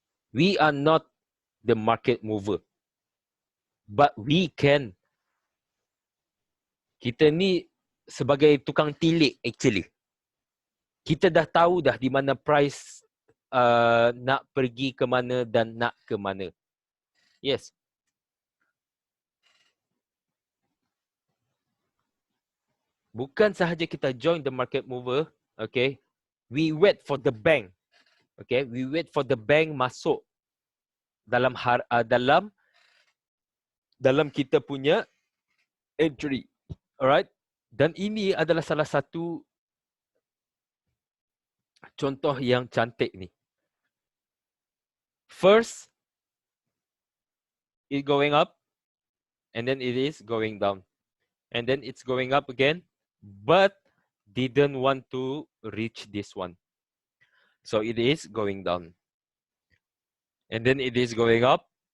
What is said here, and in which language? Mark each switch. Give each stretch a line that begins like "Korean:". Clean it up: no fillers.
English: We are not the market mover. But we can.
Malay: Kita ni sebagai tukang tilik actually. Kita dah tahu dah di mana price nak pergi ke mana dan nak ke mana. Yes. Bukan sahaja kita
English: join the market mover, okay. We wait for the bank. Okay, we wait for the bank
Malay: masuk dalam dalam kita punya
English: entry. Alright?
Malay: Dan ini adalah salah satu contoh yang cantik ni.
English: First, it going up, and then it is going down. And then it's going up again, but didn't want to reach this one. So it is going down. And then it is going up.